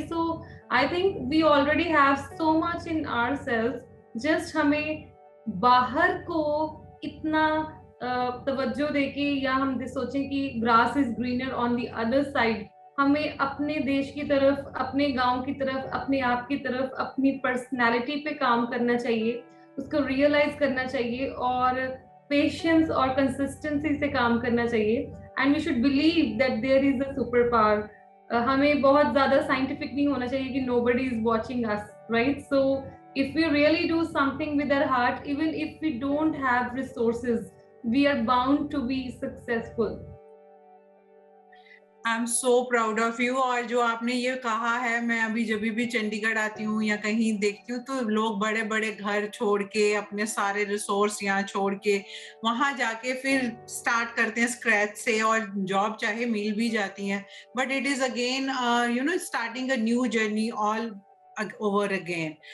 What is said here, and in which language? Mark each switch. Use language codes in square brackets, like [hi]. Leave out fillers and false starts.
[en] so I think we already have so much in our self, [hi] just हमें बाहर को इतना तवज्जो देके, या हम सोचें कि [en] grass is greener on the other side, [hi] हमें अपने देश की तरफ, अपने गांव की तरफ, अपने आप की तरफ, अपनी पर्सनालिटी पे काम करना चाहिए, उसको रियलाइज करना चाहिए, और पेशेंस और कंसिस्टेंसी से काम करना चाहिए। [en] And we should believe that there is a super power. [hi] हमें बहुत ज्यादा साइंटिफिक नहीं होना चाहिए कि [en] Nobody is watching us, right? So if we really do something with our heart, even if we don't have resources, we are bound to be successful. I am so proud of you. [hi] और जो आपने ये कहा है, मैं अभी जब भी चंडीगढ़ आती हूँ या कहीं देखती हूँ तो लोग बड़े बड़े घर छोड़ के, अपने सारे रिसोर्स यहाँ छोड़ के वहां जाके फिर स्टार्ट करते हैं स्क्रैच से, और जॉब चाहे मिल भी जाती है, [en] But it is again starting a new journey all over again.